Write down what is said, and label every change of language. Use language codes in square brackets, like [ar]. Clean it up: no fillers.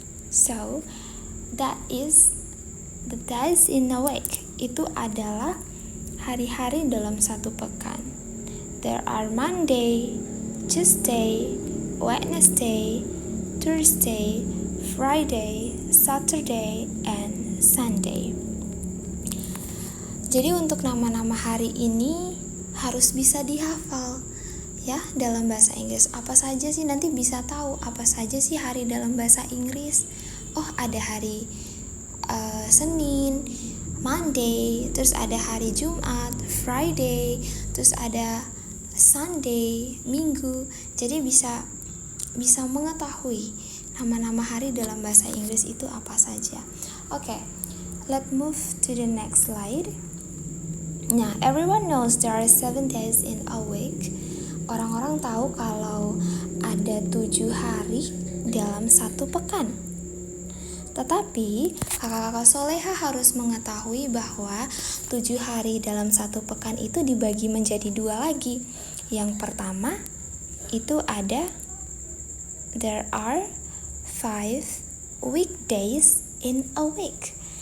[en] So that is the days in a week. [id] Itu adalah hari-hari dalam satu pekan. [en] There are Monday, Tuesday, Wednesday, Thursday, Friday, Saturday, and Sunday. [id] Jadi untuk nama-nama hari ini harus bisa dihafal ya dalam bahasa Inggris. Apa saja sih, nanti bisa tahu apa saja sih hari dalam bahasa Inggris. Oh, ada hari Senin, Monday, terus ada hari Jumat, Friday, terus ada Sunday, Minggu. Jadi bisa mengetahui nama-nama hari dalam bahasa Inggris itu apa saja. [en] Oke, let's move to the next slide. Nah, everyone knows there are 7 days in a week. [id] Orang-orang tahu kalau ada 7 hari dalam satu pekan. Tetapi kakak-kakak soleha harus mengetahui bahwa 7 hari dalam satu pekan itu dibagi menjadi 2 lagi. Yang pertama itu [en] there are 5 weekdays in a week.